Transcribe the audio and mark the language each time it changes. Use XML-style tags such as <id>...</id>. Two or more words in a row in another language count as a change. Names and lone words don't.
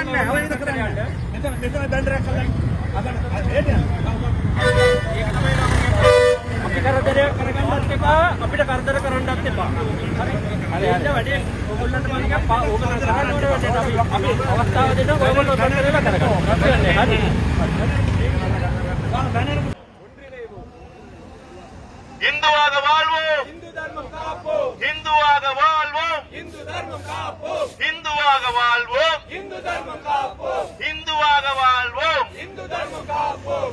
<si>අපිට කරදර කරන්නත් එපා. හරි. හරි. වැඩි ඔයගොල්ලන්ට මම කියපා ඕගොල්ලෝ කරන්නේ අපි අවස්ථාව දෙනවා ඔයගොල්ලෝ කරදර කරගන්න. හරි.</si> <ta>இந்துவாக வாழ்வோம், இந்து தர்மம் காப்போம், இந்துவாக வாழ்வோம், இந்து தர்மம் காப்போம், இந்துவாக வாழ்வோம், இந்து தர்மம் காப்போம், இந்துவாக வாழ்வோம், இந்து தர்மம் காப்போம்,</ta>